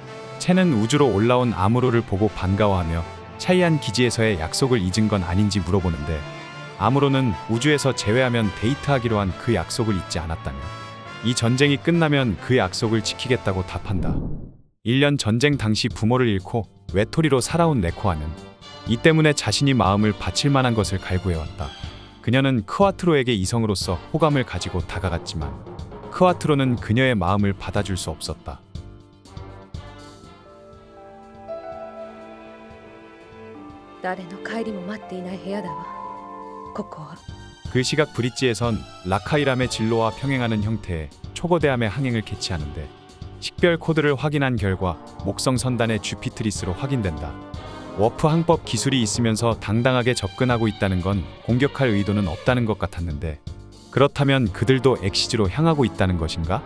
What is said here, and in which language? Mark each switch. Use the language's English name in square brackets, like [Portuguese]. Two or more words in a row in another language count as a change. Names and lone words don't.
[Korean] 첸은 우주로 올라온 아무로를 보고 반가워하며 샤이안 기지에서의 약속을 잊은 건 아닌지 물어보는데, 아무로는 우주에서 제외하면 데이트하기로 한 그 약속을 잊지 않았다며 이 전쟁이 끝나면 그 약속을 지키겠다고 답한다. 1년 전쟁 당시 부모를 잃고 외톨이로 살아온 레코아는 이 때문에 자신이 마음을 바칠 만한 것을 갈구해왔다. 그녀는 크와트로에게 이성으로서 호감을 가지고 다가갔지만 크와트로는 그녀의 마음을 받아줄 수 없었다. [Japanese] 誰の帰りも待っていない部屋だわ。ここは [Korean] 그 시각 브릿지에선 라카이람의 진로와 평행하는 형태의 초거대함의 항행을 개최하는데, 식별 코드를 확인한 결과 목성 선단의 주피트리스로 확인된다. 워프 항법 기술이 있으면서 당당하게 접근하고 있다는 건 공격할 의도는 없다는 것 같았는데, 그렇다면 그들도 엑시즈로 향하고 있다는 것인가?